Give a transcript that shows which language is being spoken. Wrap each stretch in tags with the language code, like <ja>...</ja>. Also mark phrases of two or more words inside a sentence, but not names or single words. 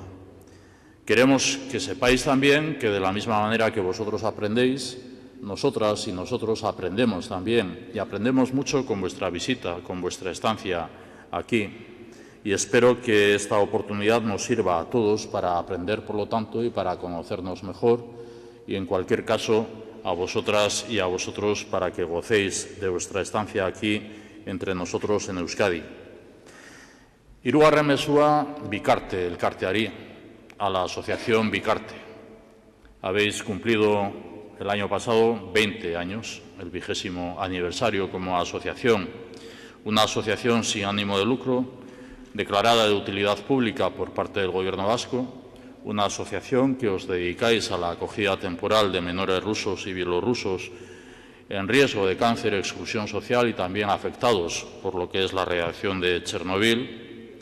<es>Queremos que sepáis también que de la misma manera que vosotros aprendéis, nosotras y nosotros aprendemos también, y aprendemos mucho con vuestra visita, con vuestra estancia aquí. Y espero que esta oportunidad nos sirva a todos para aprender, por lo tanto, y para conocernos mejor, y en cualquier caso, a vosotras y a vosotros para que gocéis de vuestra estancia aquí entre nosotros en Euskadi.</es> <eu>Hirugarren mezua Bikarte elkarteari,</eu> <es>a la asociación Bikarte. Habéis cumplido el año pasado 20 años, el 20º aniversario como asociación, una asociación sin ánimo de lucro, declarada de utilidad pública por parte del Gobierno vasco, una asociación que os dedicáis a la acogida temporal de menores rusos y bielorrusos en riesgo de cáncer, exclusión social y también afectados por lo que es la radiación de Chernobyl.</es>